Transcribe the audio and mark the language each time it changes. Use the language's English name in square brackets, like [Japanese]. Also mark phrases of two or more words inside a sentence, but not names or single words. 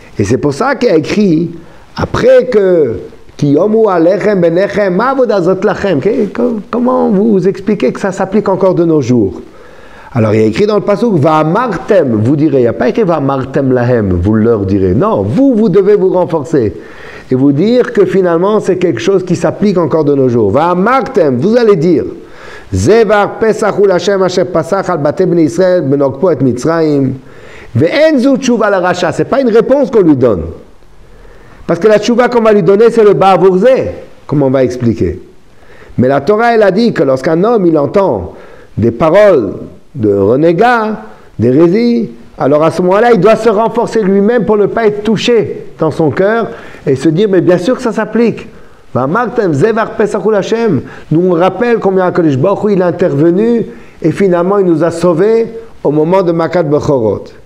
[French] Et c'est pour ça qu'il a écrit, après que Comment vous expliquez que ça s'applique encore de nos jours? Alors il y a écrit dans le pasuk, Va'amartem, vous direz, il n'y a pas écrit [Hebrew] ואמרתם להם, [French] vous leur direz. Non, vous devez vous renforcer. Et vous dire que finalement c'est quelque chose qui s'applique encore de nos jours. Va'amartem, vous allez dire, [Hebrew] זבח פסח הוא לה' אשר פסח על בתי בני ישראל בנגפו את מצרים. ואין זו תשובה לרשע. [French] C'est pas une réponse qu'on lui donne. Parce que la tshuva qu'on va lui donner, c'est le [Hebrew] בעבור זה, [French] comme on va expliquer. Mais la Torah, elle a dit que lorsqu'un homme, il entend des paroles de renégat, d'hérésie, alors à ce moment-là, il doit se renforcer lui-même pour ne pas être touché dans son cœur et se dire, mais bien sûr que ça s'applique. Nous on rappelle combien [Hebrew] הקדוש ברוך הוא [French] il est intervenu et finalement il nous a sauvés au moment de [Hebrew] מכת בכורות.